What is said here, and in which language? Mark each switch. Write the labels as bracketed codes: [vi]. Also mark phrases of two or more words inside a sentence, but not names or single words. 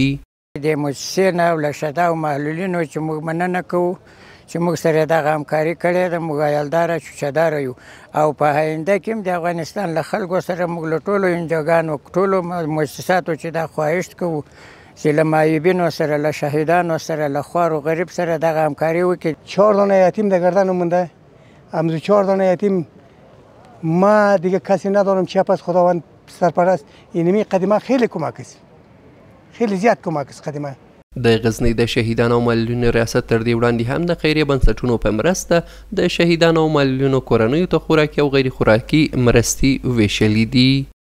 [ps] د موسسې نه او له شدا او معلولینو چې موږ مننه کوو چې موږ سره دغه همکاري کړې ده. موږ عیالداره چوچهداره یو او په آینده کې هم د افغانستان له خلکو سره موږ له ټولو انجوګانو، ټولو مؤسساتو چې دا خواهش کوو چې له معیوبینو سره، له شهیدانو سره، له خوار و غریب سره دغه همکاري وکړي. [fa] 4 دانه یتیم در گردن مونده. امروز 4 دانه یتیم ما دیگه کسی ندارم چه پس خداوند سرپرست. اینمی قدیمه خیلی کمک است، خیلی زیاد کمک است قدیمه. [ps] د غزني د شهیدانو او معلولینو ریاست تر دې وړاندې هم د خیریه بنسټونو په مرسته د شهیدانو او معلولینو کورنیو ته خوراکي او غیر خوراکي مرستې ویشلې دي.